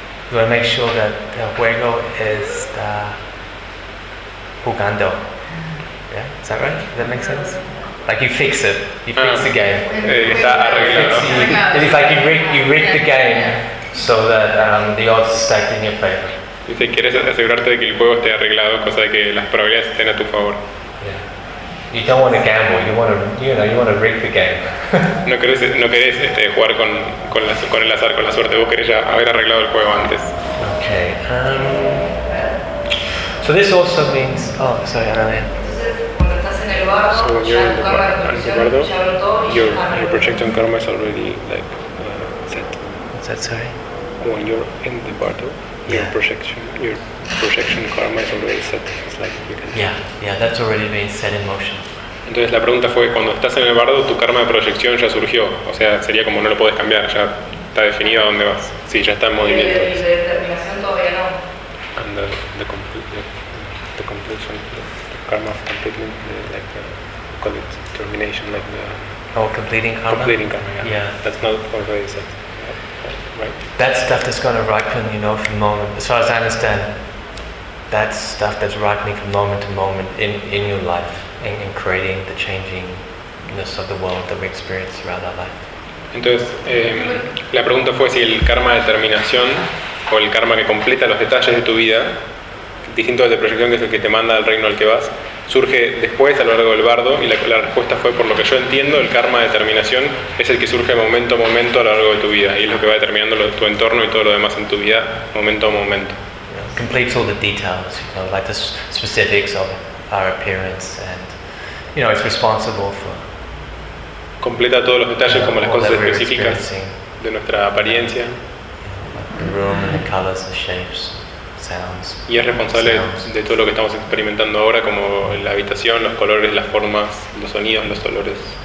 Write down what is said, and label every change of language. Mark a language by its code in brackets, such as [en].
[en] You want to make sure that the [es] juego [en] is the [es] jugando. [en] Yeah. Is that right? Does that make sense? Like you fix it. You fix the game. It's like you rig the game so that the odds are stacked in your favor. [es] Dice, quieres asegurarte de que el juego esté arreglado, cosa de que las probabilidades estén a tu favor. [en] Yeah. You don't want to gamble. You want to rig the game. [es] No querés jugar con el azar, con la suerte. Vos querés ya haber arreglado el juego antes. [en] Okay. So this also means. Oh, sorry, Ana. [es] Entonces, cuando estás en el bardo, [en] your projection karma is already like set. What's that, sorry? When you're in the bardo. Your projection karma is already set. It's like you can. Yeah, that's already been set in motion. [es] Entonces la pregunta fue, cuando estás en el bardo, tu karma de proyección ya surgió. O sea, sería como no lo puedes cambiar, ya está definido a dónde vas. Sí, ya está en movimiento. Y de determinación todavía no. [en] And the completion, the karma of completing, call it termination, like the. Oh, completing karma. Completing karma. Yeah. That's not already set. Right. That stuff that's going to ripen, you know, from moment, as far as I understand, that stuff that's ripening from moment to moment in your life, in creating the changingness of the world that we experience throughout our life. [es] Entonces, la pregunta fue si el karma de terminación, o el karma que completa los detalles de tu vida, distinto de proyección, que es el que te manda al reino al que vas, surge después a lo largo del bardo, y la respuesta fue, por lo que yo entiendo, el karma de determinación es el que surge momento a momento a lo largo de tu vida, y es lo que va determinando tu entorno y todo lo demás en tu vida momento a momento. [en] Completes all the details, you know, like the specifics of our appearance, and you know, it's responsible for. [es] Completa todos los detalles, como las cosas específicas de nuestra apariencia. [en] The room and the colors and shapes. Sounds. [es] Y es responsable de todo lo que estamos experimentando ahora, como la habitación, los colores, las formas, los sonidos, los olores.